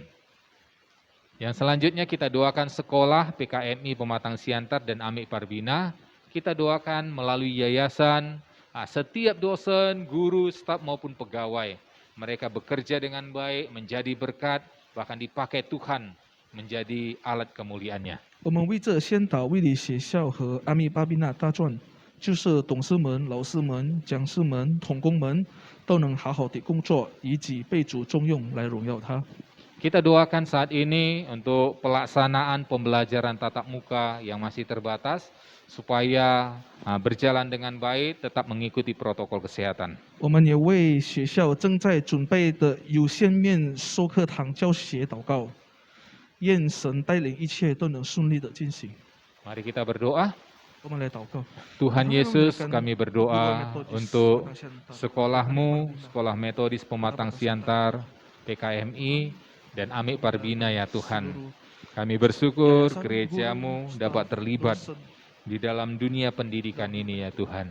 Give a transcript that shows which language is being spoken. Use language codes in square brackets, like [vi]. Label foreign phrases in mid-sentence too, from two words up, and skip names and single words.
[id] Yang selanjutnya kita doakan sekolah PKMI Pematang Siantar dan Amik Parbina. Kita doakan melalui yayasan, setiap dosen, guru, staf maupun pegawai. Mereka bekerja dengan baik, menjadi berkat, bahkan dipakai Tuhan menjadi alat kemuliaan-Nya. [zh] 我们为这先导卫理学校和阿密巴宾纳大传，就是董事们、老师们、讲师们、童工们都能好好的工作，以己被主重用来荣耀他。 [id] Kita doakan saat ini untuk pelaksanaan pembelajaran tatap muka yang masih terbatas, supaya berjalan dengan baik, tetap mengikuti protokol kesehatan. [zh] 我们也为学校正在准备的有线面授课堂教学祷告，愿神带领一切都能顺利的进行。 [id] Mari kita berdoa. [zh] 我们来祷告。 [id] Tuhan Yesus, kami berdoa untuk sekolahmu, Sekolah Metodis Pematang Siantar, PKMI, dan Amik Parbina ya Tuhan. Kami bersyukur gerejamu dapat terlibat di dalam dunia pendidikan ini ya Tuhan.